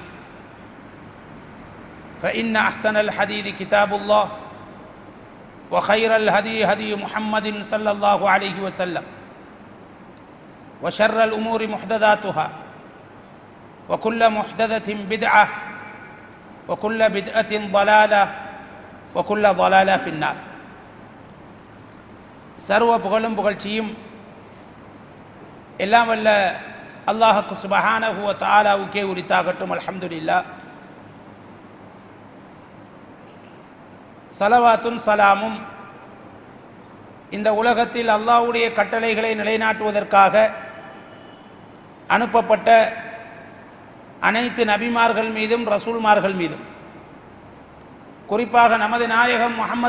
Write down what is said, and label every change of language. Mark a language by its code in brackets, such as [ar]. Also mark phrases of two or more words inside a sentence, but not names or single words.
[ar] فإن أحسن الحديث كتاب الله وخير الهدي هدي محمد صلى الله عليه وسلم وشر الأمور محدثاتها وكل محدثة بدعة وكل بدعة ضلالة وكل ضلالة في النار. [ta] சர்வ புகழும் புகழ்ச்சியும் எல்லாம் வல்ல அல்லாஹ்வுக்கு [ar] سبحانه وتعالى [ta] உரித்தாகட்டும். அல்ஹம்துலில்லாஹ். ஸலவாத்தும் ஸலாமும் இந்த உலகத்தில் அல்லாஹ்வுடைய கட்டளைகளை நிலைநாட்டுவதற்காக அனுப்பப்பட்ட அனைத்து நபிமார்கள் மீதும் ரசூல்மார்கள் மீதும், குறிப்பாக நமது நாயகம் முஹம்மது